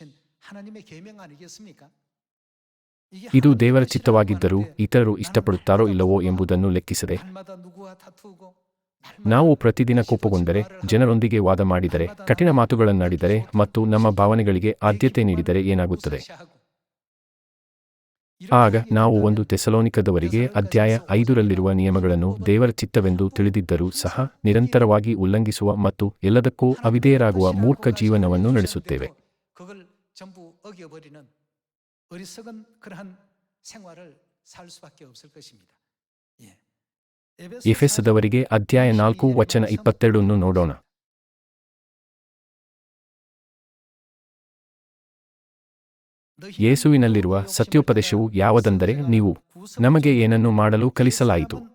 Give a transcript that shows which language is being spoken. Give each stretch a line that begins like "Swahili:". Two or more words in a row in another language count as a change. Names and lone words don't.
Kannada: ಇದು ದೇವರ ಚಿತ್ತವಾಗಿದ್ದರೂ ಇತರರು ಇಷ್ಟಪಡುತ್ತಾರೋ ಇಲ್ಲವೋ ಎಂಬುದನ್ನು ಲೆಕ್ಕಿಸದೆ ನಾವು ಪ್ರತಿದಿನ ಕೋಪಗೊಂಡರೆ, ಜನರೊಂದಿಗೆ ವಾದ ಮಾಡಿದರೆ, ಕಠಿಣ ಮಾತುಗಳನ್ನಾಡಿದರೆ ಮತ್ತು ನಮ್ಮ ಭಾವನೆಗಳಿಗೆ ಆದ್ಯತೆ ನೀಡಿದರೆ ಏನಾಗುತ್ತದೆ? ಆಗ ನಾವು 1 ಥೆಸಲೋನಿಕದವರಿಗೆ ಅಧ್ಯಾಯ 5ರಲ್ಲಿರುವ ನಿಯಮಗಳನ್ನು ದೇವರ ಚಿತ್ತವೆಂದು ತಿಳಿದಿದ್ದರೂ ಸಹ ನಿರಂತರವಾಗಿ ಉಲ್ಲಂಘಿಸುವ ಮತ್ತು ಎಲ್ಲದಕ್ಕೂ ಅವಿಧೇಯರಾಗುವ ಮೂರ್ಖ ಜೀವನವನ್ನು ನಡೆಸುತ್ತೇವೆ.
Korean: 그걸 전부 어겨버리는 어리석은 그러한 생활을 살 수밖에 없을 것입니다.
Kannada: ಎಫೆಸದವರಿಗೆ ಅಧ್ಯಾಯ 4 ವಚನ 22 ನೋಡೋಣ. ಯೇಸುವಿನಲ್ಲಿರುವ ಸತ್ಯೋಪದೇಶವು ಯಾವುದೆಂದರೆ, ನೀವು ನಮಗೆ ಏನನ್ನು ಮಾಡಲು ಕಲಿಸಲಾಯಿತು.